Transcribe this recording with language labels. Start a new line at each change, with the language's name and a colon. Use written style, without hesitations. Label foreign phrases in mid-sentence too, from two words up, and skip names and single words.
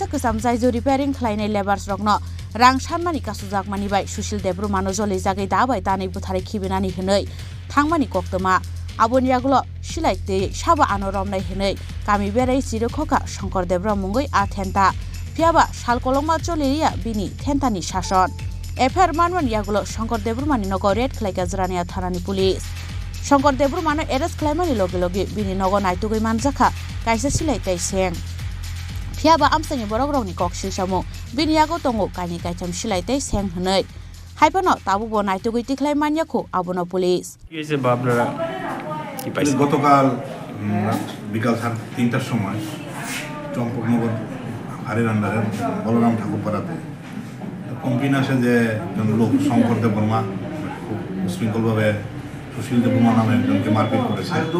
Kok Borok: kesam jaijo repairing khlainai labors rokno rang sanmani kasujakmani bai Sushil Dev Bormano joli jagai dabai tanai buthari khibinani hinoi thangmani koktoma aboni yaglo silai te saba anoromnai hinoi kami berai chirokhoka Shongkordev Borma mungoi athenta phiaba salkolongma choliya bini thentani shason affair manman yaglo Shongkordev Bormani nogo red khlaika Jirania Thanani Police Shongkordev Bormano arrest khlaimani loge loge bini nogo naitugoi manjakha kaisa silai tai seng Phiaba amsani borok rokni koksil samung bini yago tongo kaini kaicham silai tei seng hnoi haipano tabu bo naitugoi tiklai manyakho abono police
Bangla: কিছে বাবরা কি পাইছে গতকাল বিকাল 3টার সময় চম্পকনগর হারের আন্ডারে বলরাম ঠাকুর পাড়াতে কমপ্লেন আসে যে একজন লোক শঙ্করদেব বর্মা খুব উশৃঙ্খলভাবে সুশীল দেব বর্মা নামে একজনকে মারপিট করেছে